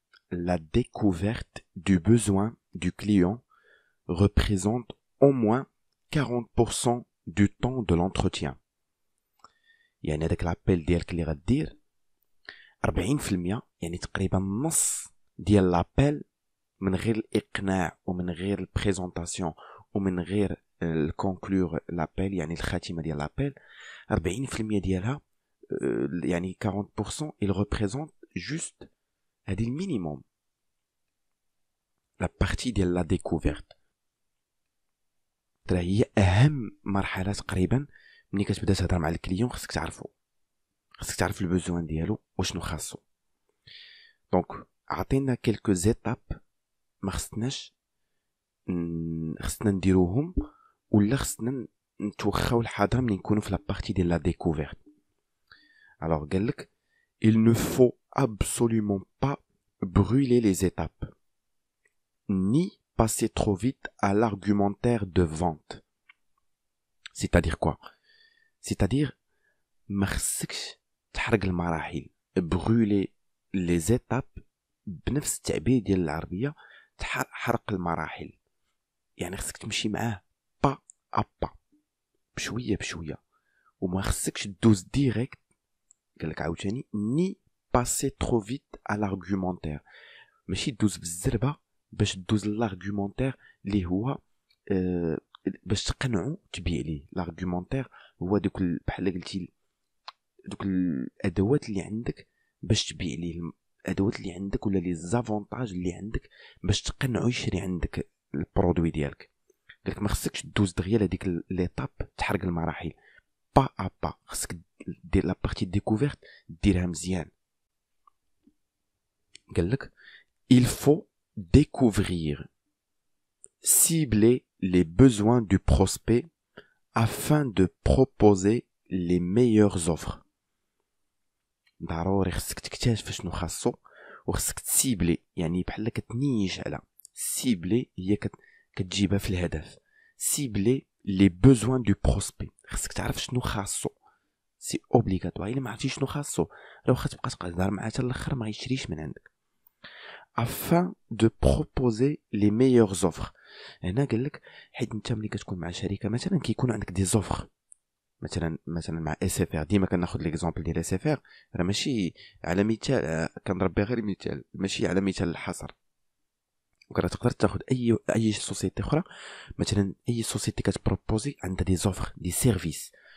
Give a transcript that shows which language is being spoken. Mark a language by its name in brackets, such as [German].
[French] La découverte du besoin du client représente au moins 40% du temps de l'entretien. [Arabic] يعني هذاك لابيل ديالك اللي غدير 40%، يعني تقريبا نص ديال لابيل من غير الاقناع ومن غير البريزونطاسيون ومن غير الكونكلور لابيل، يعني الخاتمه ديال لابيل 40% ديالها، يعني 40% [French] il représente juste [Arabic] هذه المينيموم، لا بارتي ديال لا ديكوفيرت. هي اهم مرحله تقريبا ملي كتبدا تهضر مع الكليون. خصك تعرف البوزوان ديالو وشنو خاصو. دونك عطينا كلكو زيتاب ما خصنا نديروهم، ولا خصنا نتوخاو الحاضر ملي نكونوا في لا بارتي ديال لا ديكوفيرت. [French] alors [Arabic] قالك [French] il ne faut absolument pas brûler les étapes ni passer trop vite à l'argumentaire de vente. C'est-à-dire quoi? C'est-à-dire [Arabic] ما خصكش تحرق المراحل. [French] brûler les étapes [Arabic] بنفس التعبير ديال العربية، حرق المراحل، يعني خصك تمشي معاه با ابا، بشويه بشويه، وما خصكش تدوز ديريكت. قالك عاوتاني ني باسي ترو فيت على لارغومونتير، ماشي تدوز بالزربه باش تدوز لارغومونتير اللي هو باش تقنعو تبيع ليه. لارغومونتير هو دوك بحال قلتي دوك الادوات اللي عندك باش تبيع ليه، الادوات اللي عندك ولا لي زافونتاج اللي عندك باش تقنعو يشري عندك البرودوي ديالك. قالك ما خصكش تدوز دغيا لهاديك ليطاب تحرق المراحل، با ا با. خصك دير لا بارتي ديكوفيرت ديرها مزيان. قالك [French] il faut découvrir, cibler les besoins du prospect afin de proposer les meilleures offres. [Arabic] ضروري خصك تكتشف شنو خاصو وخصك تسيبلي، يعني بحال كتنيش على سيبلي، هي كتجيبها في الهدف. سيبلي لي بوزوان دو بروسبي، خصك تعرف شنو خاصو، سي اوبليغاتوار. الا ما عرفتيش شنو خاصو راه واخا تبقى تهضر معاه حتى الاخر ما يشريش من عندك. [French] afin de proposer les meilleures offres. [Arabic] هنا قال لك حيت انت ملي كتكون مع شركه مثلا كيكون عندك دي زوفر، مثلا مع اس اف ار. ديما كناخذ ليكزامبل ديال اس اف ار، راه ماشي على مثال، كنضرب بها غير مثال، ماشي على مثال الحصر. وكرا تقدر تاخذ اي سوسيتي اخرى، مثلا اي سوسيتي كتبروبوزي عندها دي زوفر دي سيرفيس.